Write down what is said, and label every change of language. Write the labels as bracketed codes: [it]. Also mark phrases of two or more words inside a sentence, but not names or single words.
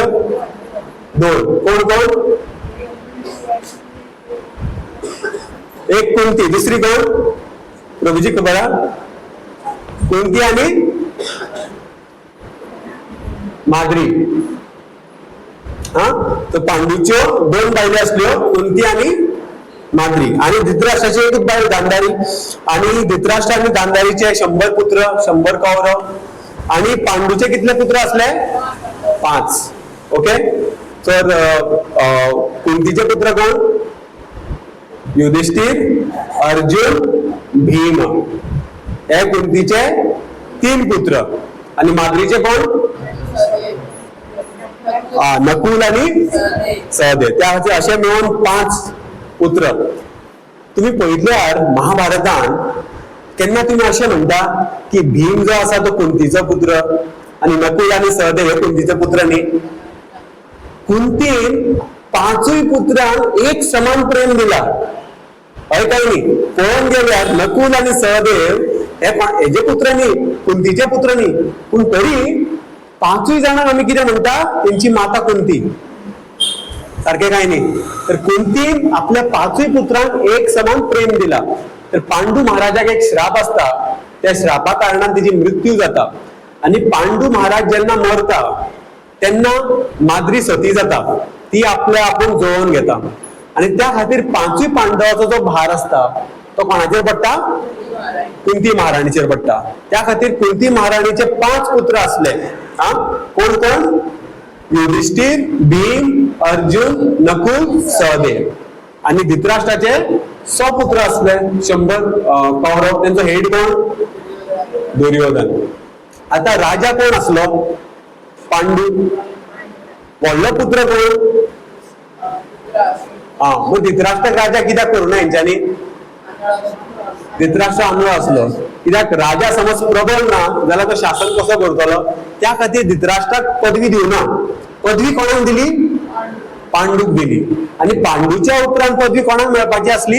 [mr] 2. कोण कोण? एक कुंती, दुसरी कोण? प्रभूजी खबर आहे? कुंती आणि माद्री. [kok] तर पांडूच्यो 2 बायले असल्यो, कुंती आणि माद्री. आणि धृतराष्ट्राची एकच बायल गांधारी. आणि धृतराष्ट्र आणि गांधारीचे 100 पुत्र, 100 कौरव. आणि पांडूचे कितले पुत्र असले? 5. ओके. तर कुंतीचे पुत्र कोण? युधिष्ठिर, अर्जुन, भीम. हे कुंतीचे 3 पुत्र. आणि माद्रीचे कोण? नकुल आणि सहदेव. [mr] त्याचे असे मिळून 5 पुत्र. [kok] तुम्ही पळयल्यार महाभारतान केन्ना तुम्ही असे म्हणता की भीम जो आसा तो कुंतीचो पुत्र आणि नकुल आणि सहदेव हे कुंतीचे पुत्र न्ही. कुंतीन 5 पुत्रांक एक समान प्रेम दिला. हय काय न्ही? पळोवन गेल्यार नकुल आणि सहदेव हेजे पुत्र न्ही, कुंतीचे पुत्र न्ही. पूण तरी 5 जाणांक आमी कितें म्हणटा? तेंची माता कुंती. [mr] सारखे काय नाही. [kok] तर कुंती आपल्या पाचही पुत्रांक एक समान प्रेम दिला. तर पांडू महाराजाक एक श्राप असता, त्या श्रापा कारणान तिची मृत्यू जाता आणि पांडू महाराज जेन्ना मरता तेन्ना माद्री सती जाता, ती आपल्या आपूण जुळोवन घेता आणि त्या खातीर पांचूय पांडवाचो जो भार असता तो कोणाचेर पडटा? कुंती महाराणीचेर पडटा. त्या खातीर कुंती महाराणीचे 5 पुत्र असले. कोण कोण? युधिष्ठिर, भीम, अर्जुन, नकुल, सहदेव. आणि धृतराष्ट्राचे 100 पुत्र असले, 100 कौरव. त्यांचा हेड कोण? दुर्योधन. आता राजा कोण असलो? पांडू. व्हडलो पुत्र कोण? मग धृतराष्ट्र राजा कित्याक करूं ना हेंच्यांनी? धृतराष्ट्र आंधळो असलो. कित्याक राजा समज प्रबल ना जाल्यार तो शासन कसो करतलो? त्या खातीर धृतराष्ट्राक पदवी दिवना. पदवी कोणाक दिली? पांडूक दिली. आणि पांडूच्या उपरांत पदवी कोणाक मेळपाची असली?